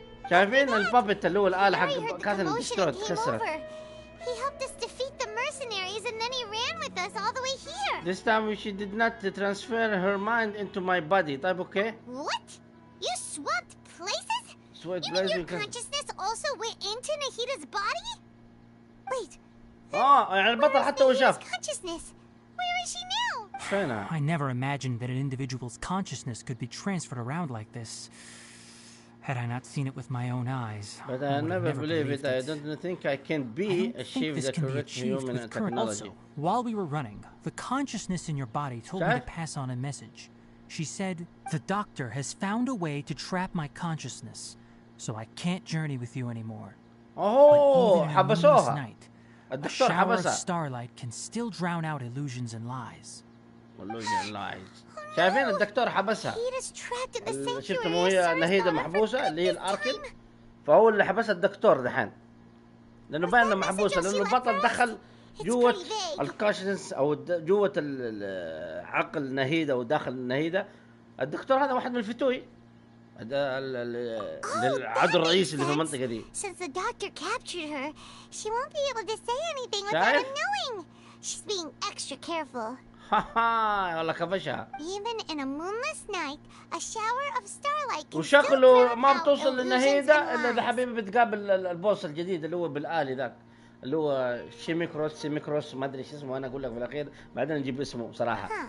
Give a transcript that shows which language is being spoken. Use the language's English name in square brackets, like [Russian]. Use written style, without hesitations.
[Arabic] شايفين البابت اللي هو الآلة حق كاثرين ديسترويد تكسرت. [English] He helped us defeat the mercenaries and then he ran with us all the way here. This time she did not transfer her mind into my body. [Arabic] طيب اوكي. [English] What? You swapped places? You mean your consciousness also went into Nahida's body? Wait. [Arabic] يعني البطل حتى هو شاف. [English] Consciousness. Where is she now? [Arabic] فينها؟ [English] I never imagined that an individual's consciousness could be transferred around like this. Had I not seen it with my own eyes, but I never believe it. I don't think I can be achieved the correct human technology. Also, while we were running, the consciousness in your body told me to pass on a message. She said, the doctor has found a way to trap my consciousness, so I can't journey with you anymore. Oh, [Arabic] حبسوها. [English] A shower of starlight can still drown out illusions and lies. Illusion lies. [Arabic] شايفين الدكتور حبسها. شفت مو هي نهيدة محبوسة اللي هي الاركن، فهو اللي حبسها الدكتور دحين، لانه باين انه محبوسة، لانه البطل جوة الكاشنس او جوة عقل نهيدة وداخل النهيدة. الدكتور هذا واحد من الفتوي، هذا العدو الرئيسي اللي في المنطقة دي. [English] Since the doctor captured her, she won't be able to say anything without him knowing. She's being extra careful. [Arabic] والله كفشها. [English] Even in a moonless night, a shower of starlight can [Arabic] وشكله ما بتوصل للنهيدة الا اذا حبيبي بتقابل البوس الجديد اللي هو بالآلي ذاك، اللي هو سيميكروس ما ادري ايش اسمه، انا اقول لك في الاخير بعدين نجيب اسمه صراحة.